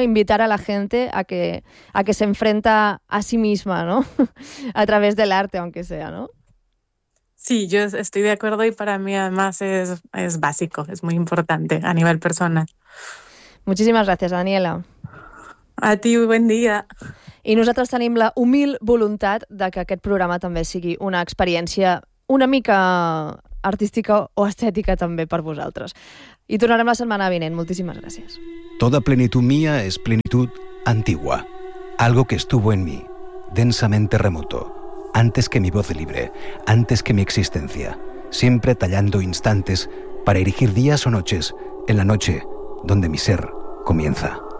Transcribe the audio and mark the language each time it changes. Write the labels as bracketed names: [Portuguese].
[Spanish] Invitar a la gente a que se enfrenta a sí misma, ¿no? A través del arte, aunque sea, ¿no? Sí, yo estoy de acuerdo y para mí además es básico, es muy importante a nivel personal. Muchísimas gracias, Daniela. A ti, buen día. [Catalan] I nosaltres tenim la humil voluntat de que aquest programa també sigui una experiència una mica artística o estètica també per vosaltres. I tornarem la setmana vinent. Moltíssimes gràcies. [Spanish] Toda plenitud mía es plenitud antigua, algo que estuvo en mí, densamente remoto, antes que mi voz libre, antes que mi existencia, siempre tallando instantes para erigir días o noches en la noche donde mi ser comienza.